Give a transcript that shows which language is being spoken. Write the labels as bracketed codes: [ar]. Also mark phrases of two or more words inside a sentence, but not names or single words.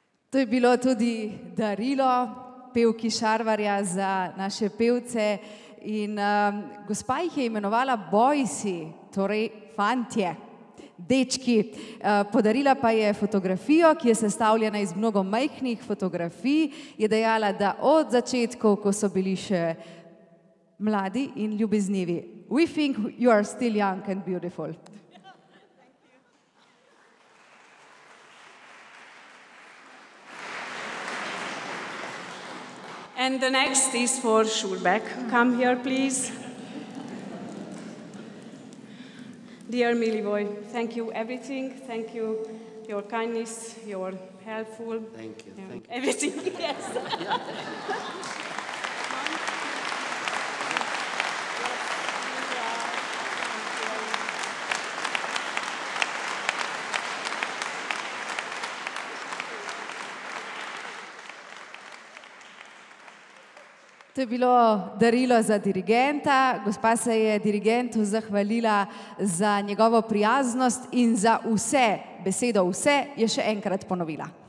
[sl] To je bilo tudi darilo pevki Šarvarja za naše pevce in gospa jih je imenovala bojsi, torej fantje, dečki. Podarila pa je fotografijo, ki je sestavljena iz mnogo majhnih fotografij, je dejala, da od začetkov, ko so bili še mladi in ljubeznivi. [en] We think you are still young and beautiful. And the next is for Schurbeck. Come here, please. Dear Milivoje, thank you everything. Thank you your kindness, your helpful. Thank you. Thank you. Everything, yes. [sl] To je bilo darilo za dirigenta. Gospa se je dirigentu zahvalila za njegovo prijaznost in za vse, besedo vse je še enkrat ponovila.